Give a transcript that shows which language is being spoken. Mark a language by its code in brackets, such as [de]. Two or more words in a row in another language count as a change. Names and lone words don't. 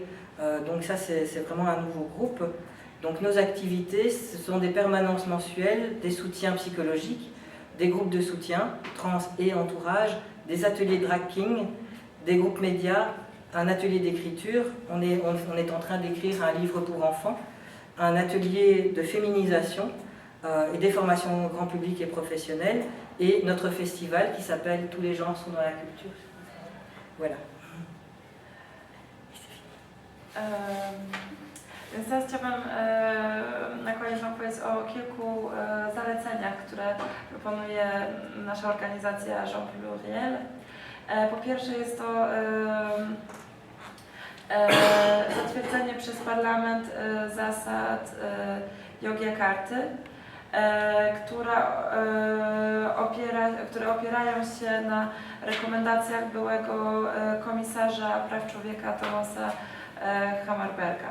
[fr] Donc ça, c'est vraiment un nouveau groupe. Donc nos activités, ce sont des permanences mensuelles, des soutiens psychologiques, des groupes de soutien, trans et entourage, des ateliers [en] drag king, [fr] des groupes médias, un atelier d'écriture. On est en train d'écrire un livre pour enfants, un atelier de féminisation, et des formations grand public et professionnelles, et notre festival qui s'appelle Tous les genres sont dans la culture. Voilà. [pl] Więc teraz chciałabym na koniec Wam powiedzieć o kilku zaleceniach, które proponuje nasza organizacja Jean Pluriel. Po pierwsze jest to zatwierdzenie przez Parlament zasad Yogyakarty, które opierają się na rekomendacjach byłego komisarza praw człowieka Thomasa Hammarberga.